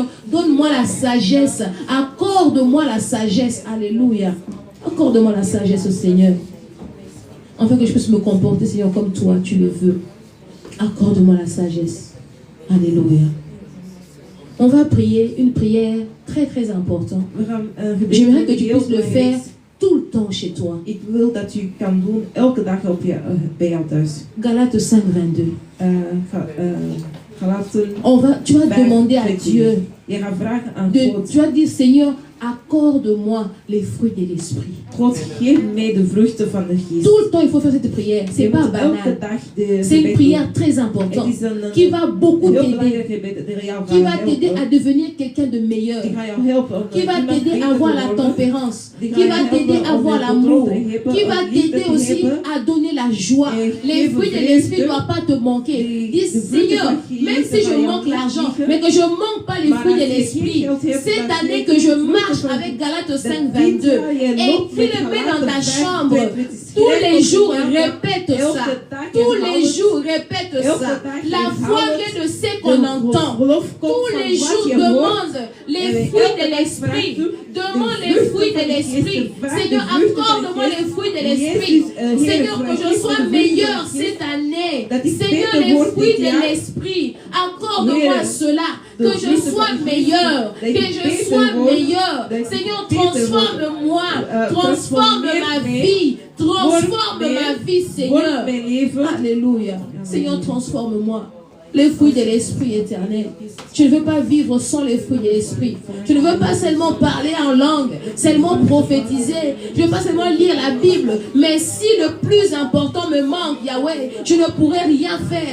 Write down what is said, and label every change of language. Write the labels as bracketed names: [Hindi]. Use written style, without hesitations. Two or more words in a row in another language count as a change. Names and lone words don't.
[French] Donne-moi la sagesse. Accorde-moi la sagesse. Alléluia. Accorde-moi la sagesse, Seigneur. Afin que je puisse me comporter, Seigneur, comme toi, tu le veux. Accorde-moi la sagesse. Alléluia. On va prier une prière très très importante. [Dutch] We gaan een gebed [French] J'aimerais que [Dutch] doen, [French] tu [Dutch] heel [French] puisses le [Dutch] belangrijk. [French] faire tout le temps chez toi. [Dutch] Ik wil dat u kan doen elke dag op bij jou thuis. [French] Galates 5:22. [Dutch] Galaten. [French] Tu vas demander à [Dutch] 5:22. [French] Dieu. [Dutch] Je gaat vragen aan God. [French] Tu vas dire, Seigneur, accorde-moi les fruits de l'esprit. [Dutch] God, geef mij de vruchten van de geest. [French] Tout le temps, il faut faire cette prière. C'est [Dutch] Je [French] pas [Dutch] moet elke [French] banal. [Dutch] dag de [French] C'est une [Dutch] gebed [French] prière [Dutch] doen. [French] très [Dutch] Het [French] importante [Dutch] is een [French] qui va beaucoup [Dutch] heel [French] t'aider, [Dutch] belangrijk gebed dat jou [French] qui va [Dutch] gaat [French] t'aider à [Dutch] helpen. [French] devenir quelqu'un de meilleur, [Dutch] Die gaat jou helpen om [French] qui va [Dutch] iemand [French] t'aider [Dutch] beter [French] à [Dutch] te [French] avoir la [Dutch] worden. [French] tempérance, [Dutch] Die [French] qui [Dutch] gaat [French] va [Dutch] jou [French] t'aider [Dutch] helpen [French] à [Dutch] om [French] avoir [Dutch] de [French] l'amour, [Dutch] controle te hebben, [French] qui [Dutch] om [French] va [Dutch] liefde [French] t'aider [Dutch] te [French] aussi [Dutch] hebben. [French] à donner la joie. [Dutch] Et [French] Les [Dutch] geven [French] fruits de [Dutch] vreugde. [French] l'esprit ne doivent pas te manquer. Dis, [Dutch] de [French] Seigneur, [Dutch] vruchten van [French] même [Dutch] Geest [French] si je [Dutch] gaan jou [French] manque [Dutch] niet [French] l'argent, [Dutch] liegen. [French] mais que je ne manque pas les [Dutch] Maar [French] fruits de [Dutch] als je [French] l'esprit, [Dutch] geen geld hebt, [French] cette [Dutch] dat [French] année [Dutch] je [French] que je [Dutch] vruchten [French] marche [Dutch] van- [French] avec Galates [Dutch] dat [French] 5:22, [Dutch] dit jaar je loopt met [French] écris-le dans ta [Dutch] Galaten [French] chambre. [Dutch] 5:22. [French] Tous [Dutch] Schrijf [French] les [Dutch] op [French] jours, [Dutch] je kamer. [French] répète [Dutch] Elke [French] ça. [Dutch] dag [French] Tous [Dutch] herhaal [French] les [Dutch] het. [French] jours, répète [Dutch] Elke [French] ça. [Dutch] dag [French] La [Dutch] herhaal [French] foi [Dutch] het. [French] vient de ce qu'on entend. [Dutch] Geloof komt [French] Tous [Dutch] van [French] les [Dutch] wat [French] jours, [Dutch] je hoort. [French] demande les [Dutch] Et [French] fruits [Dutch] elke [French] de [Dutch] dag [French] l'esprit. [Dutch] vraagt u [French] Demande [Dutch] de [French] les [Dutch] vruchten [French] fruits de [Dutch] van de [French] l'esprit. [Dutch] geest. Vraag [French] Seigneur, [Dutch] de vruchten van de [French] accorde-moi [Dutch] geest. [French] les fruits de [Dutch] Jezus, [French] l'esprit. [Dutch] Heer, [French] Seigneur, que [Dutch] vraag [French] je [Dutch] de [French] sois [Dutch] vruchten [French] meilleur [Dutch] van de [French] cette année. [Dutch] Dat ik [French] Seigneur, [Dutch] beter [French] les [Dutch] word [French] fruits [Dutch] dit [French] de [Dutch] jaar. [French] l'esprit. Accorde-moi [Dutch] Heer, [French] cela. [Dutch] de [French] Que je [Dutch] vruchten [French] sois [Dutch] van de geest. [French] meilleur. [Dutch] Dat ik [French] Que je [Dutch] beter [French] sois [Dutch] word. [French] meilleur. [Dutch] Dat ik [French] Seigneur, [Dutch] beter word. [French] transforme-moi. Transforme [Dutch] transformeer [French] ma [Dutch] mij. [French] vie. Transforme [Dutch] Word [French] ma vie, Seigneur. [Dutch] Word mijn leven. [French] Alléluia. Seigneur, transforme-moi. Les fruits de l'esprit éternel. Je ne veux pas vivre sans les fruits de l'esprit. Je ne veux pas seulement parler en langue, seulement prophétiser. Je ne veux pas seulement lire la Bible. Mais si le plus important me manque, Yahweh, je ne pourrai rien faire.